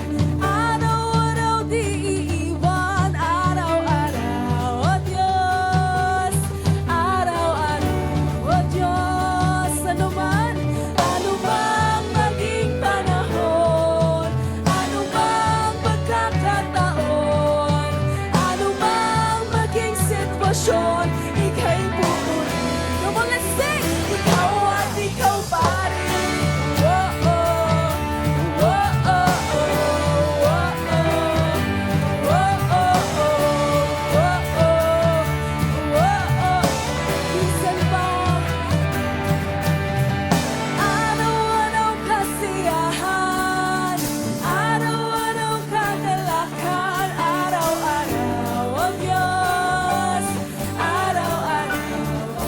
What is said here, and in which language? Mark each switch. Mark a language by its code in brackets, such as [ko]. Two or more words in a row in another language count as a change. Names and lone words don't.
[tl] araw-araw di iiwan, araw-araw, oh Diyos, araw-araw, oh Diyos, ano bang maging panahon, ano bang pagkakataon, ano bang maging sitwasyon, ika'y pupurihin. [en] Come on, let's sing! [tl] Ikaw at ikaw pa rin. Whoa-oh, whoa-oh, whoa-oh, whoa-oh, whoa-oh, whoa-oh. Minsan ba araw-araw kasiyahan, araw-araw kagalakan, araw-araw, oh Diyos, araw-araw.